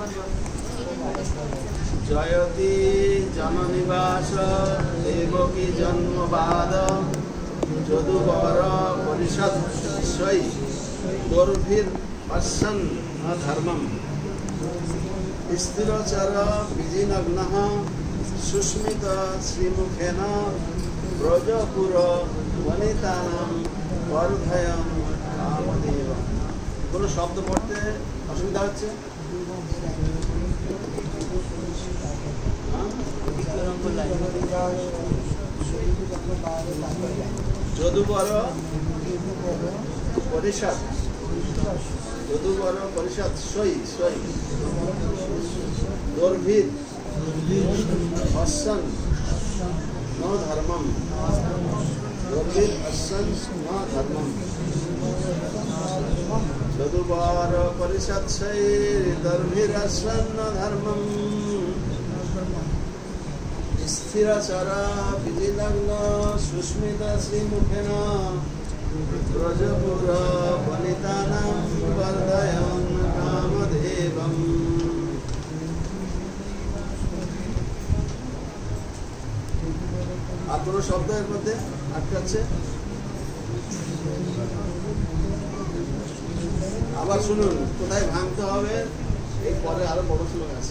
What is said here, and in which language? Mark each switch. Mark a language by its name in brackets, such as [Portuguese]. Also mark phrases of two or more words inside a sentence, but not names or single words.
[Sanskrit] জয়তি জননিবাস দেবকী জন্মবাদ যদুবর পরিষৎসৈ গর্ভির অসন ধর্মম স্থিরচর বিজিনগ্ন সুস্মিত শ্রীমুখেন ব্রজপুর বনিতানাং বর্ধয়ন কামদেবম। [Bangla] কোনো শব্দ পড়তে অসুবিধা হচ্ছে? [Sanskrit] যদুবর পরিষদ, যদুবর পরিষদ সই সই গর্ভির অসন ন ধর্মম, গর্ভির অসন ন ধর্মম যদুবর পরিষদ সই গর্ভির অসন ন ধর্মম স্থিরচরা বিজিনগ্ন সুস্মিত শ্রীমুখেন ব্রজপুর বনিতানাং বর্ধয়ন কামদেবম। [Bangla] আর কোনো শব্দ এর মধ্যে আটকাচ্ছে? আবার শুনুন, কোথায় ভাঙতে হবে, এই পরে আরো বড় শ্লোক আছে।